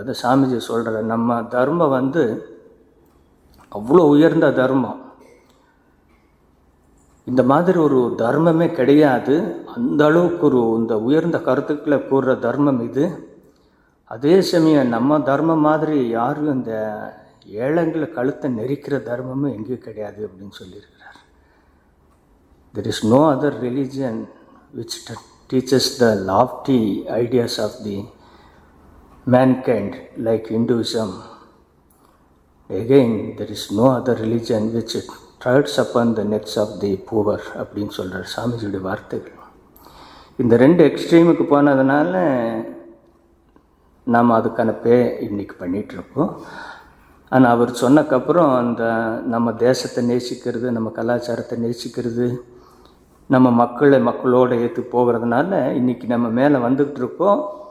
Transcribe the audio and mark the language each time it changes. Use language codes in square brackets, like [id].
[ta] அதை சாமிஜி சொல்கிற, நம்ம தர்மம் அவ்வளோ உயர்ந்த தர்மம், இந்த மாதிரி ஒரு தர்மமே கிடையாது. அந்த அளவுக்கு இந்த உயர்ந்த கருத்துக்களை கூறுற தர்மம் இது. அதே சமயம் நம்ம தர்மம் மாதிரி யாரும் இந்த ஏழைங்களை கழுத்தை நெரிக்கிற தர்மமும் எங்கேயும் கிடையாது அப்படின்னு சொல்லியிருக்கிறார். [en] There is no other religion which teaches the lofty ideas of the mankind like Hinduism. Again, there is no other religion which treads upon the necks of the poor [ta] அப்படின்னு சொல்கிறார் சாமிஜியுடைய வார்த்தைகள். இந்த ரெண்டு எக்ஸ்ட்ரீமுக்கு போனதுனால நாம் அதுக்கான இன்றைக்கி பண்ணிகிட்ருக்கோம். ஆனால் அவர் சொன்னக்கப்புறம் அந்த நம்ம தேசத்தை நேசிக்கிறது, நம்ம கலாச்சாரத்தை நேசிக்கிறது, நம்ம மக்களோடு ஏற்று போகிறதுனால இன்றைக்கி நம்ம மேலே வந்துக்கிட்டு இருக்கோம்.